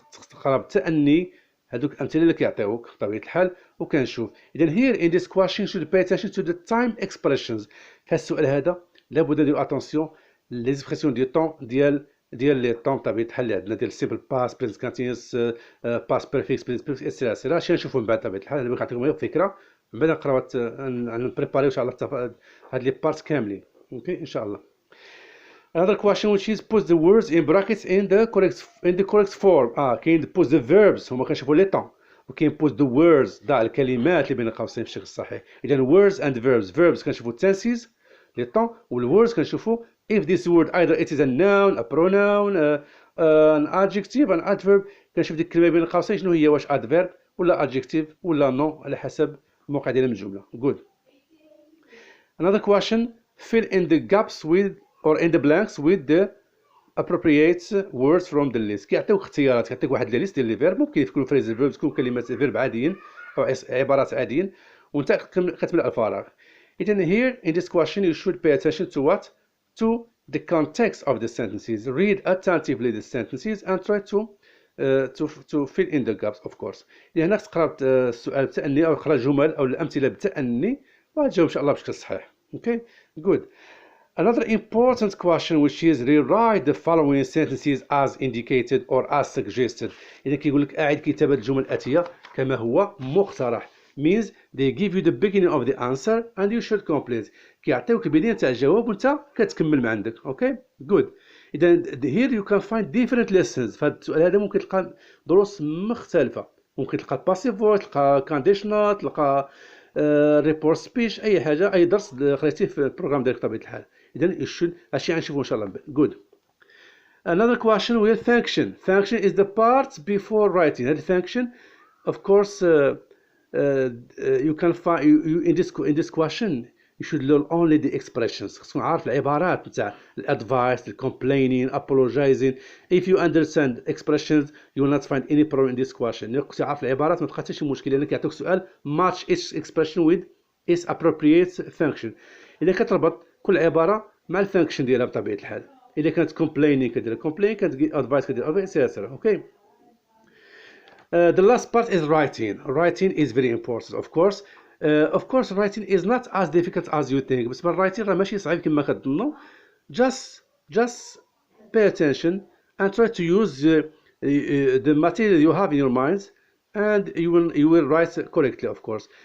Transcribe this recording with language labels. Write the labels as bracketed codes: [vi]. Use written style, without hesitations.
[ar] تقرا بالتأني هذوك الأمثلة اللي كيعطيوك بطبيعة الحال وكنشوف. [en] إذا here in this question should pay attention to the time expressions. [ar] في السؤال هذا لابد نديرو attention [fr] les expressions du temps [ar] ديال لي طون بطبيعة الحال اللي عندنا ديال simple past present continuous past perfect present perfect etc. شي نشوفو من بعد بطبيعة الحال. أنا كنعطيكم غير فكرة من بعد نقراو نبريباريو إن شاء الله هاد لي بارت كاملين. اوكي إن شاء الله. [en] Another question which is put the words in brackets in the correct form. [ar] كاين [en] put the verbs [ar] هما كنشوفوا لي طون وكاين [en] put the words [ar] ضع الكلمات اللي بين قوسين في الشكل الصحيح. [en] إذا words and verbs [ar] كنشوفوا [en] tenses لي طون والwords كنشوفوا if this word either it is a noun a pronoun an adjective an adverb. [ar] كنشوف ديك الكلمة بين قوسين شنو هي واش adverb ولا adjective ولا non على حسب الموقع ديالها من الجملة. [en] good. Another question fill in the gaps with or in the blanks with the appropriate words from the list. [ar] كيعطيوك اختيارات كيعطيك واحد لي ليست ديال لي فيرب ممكن يكونوا phrasal verbs تكون كلمات فيرب عاديين أو عبارات عاديين وأنت كتملأ الفراغ. [en] إذن here in this question you should pay attention to what? to the context of the sentences. read attentively the sentences and try to fill in the gaps of course. [ar] إذا هنا تقرا السؤال بالتأني أو تقرا الجمل أو الأمثلة بالتأني وتجاوب إن شاء الله بشكل صحيح. [en] okay good. Another important question which is rewrite the following sentences as indicated or as suggested. [ar] إذا كيقول لك أعد كتابة الجمل الآتية كما هو مقترح [en] means they give you the beginning of the answer and you should complete. [ar] كيعطيوك البداية تاع الجواب وأنت كتكمل من عندك. [en] okay good. إذا here you can find different lessons. [ar] في هذا السؤال هذا ممكن تلقى دروس مختلفة. ممكن تلقى passive voice تلقى conditional تلقى report speech أي حاجة أي درس قريتيه في البروغرام ديالك بطبيعة الحال. إذا هادشي غنشوفو إن شاء الله. [en] good. Another question will function. Function is the part before writing. هاد function of course you can find in this question you should learn only the expressions. [ar] خصك تكون عارف العبارات نتاع advice complaining apologizing. [en] if you understand expressions you will not find any problem in this question. [ar] إلا كنت عارف العبارات ما تلقى حتى شي مشكل لأن كيعطيوك سؤال [en] match each expression with its appropriate function. [ar] إذا كتربط كل عبارة مع الفانكشن ديالها بطبيعة الحال. إذا كانت complaining كدير complain كانت advice كدير etc. [en] okay. The last part is writing. Writing is very important of course. Of course writing is not as difficult as you think. [ar] بالنسبة للرايتين راه ماشي صعيب كما كتظنوا. [en] just pay attention and try to use the material you have in your minds and you will write correctly of course.